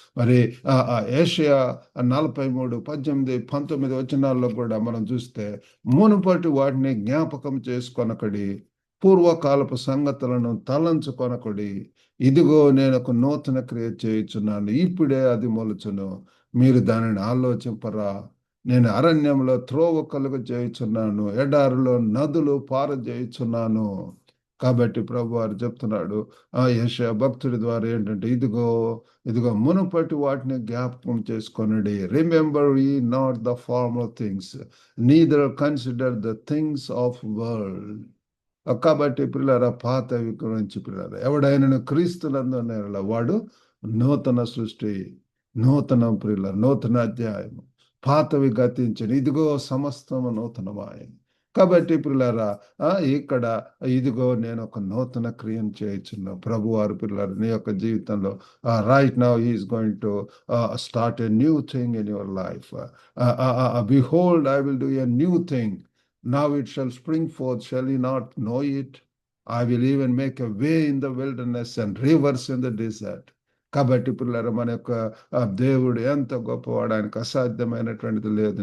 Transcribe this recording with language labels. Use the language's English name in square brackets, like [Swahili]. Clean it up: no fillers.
[Telugu] మరి ఏషియా 43:18-19 వచనాల్లో కూడా మనం చూస్తే, మునుపటి వాటిని జ్ఞాపకం చేసుకొనకడి, పూర్వకాలపు సంగతులను తలంచుకొనకడి, ఇదిగో నేను ఒక నూతన క్రియ చేయుచున్నాను, ఇప్పుడే అది మొలుచును, మీరు దానిని ఆలోచింపరా. నేను అరణ్యంలో త్రోవ కలుగ చేయుచున్నాను, ఎడారిలో నదులు పారజేయుచున్నాను. కాబట్టి ప్రభు వారు చెప్తున్నాడు యెషయా భక్తుడి ద్వారా ఏంటంటే, ఇదిగో మునుపటి వాటిని జ్ఞాపకం చేసుకొనడి. [English] Remember ye not the former things, neither consider the things of world. [Telugu] కాబట్టి పిల్లరా, పాతవి గురించి పిల్లరా, ఎవడైనా క్రీస్తునందు వాడు నూతన సృష్టి, నూతన ప్రియుల, నూతన అధ్యాయము, పాతవి గతించిన, ఇదిగో సమస్తము నూతనమాయను. కాబట్టి పిల్లరా, ఇక్కడ ఇదిగో నేను ఒక నూతన క్రియను చేయుచున్నా. ప్రభు వారు పిల్లలు నీ యొక్క జీవితంలో [English] Right now he is going to start a new thing in your life. Behold I will do a new thing, now it shall spring forth, shall ye not know it? I will even make a way in the wilderness and rivers in the desert. [Telugu] కాబట్టి పిల్లల, మన యొక్క దేవుడు ఎంత గొప్పవాడు, ఆయనకు అసాధ్యమైనటువంటిది లేదు.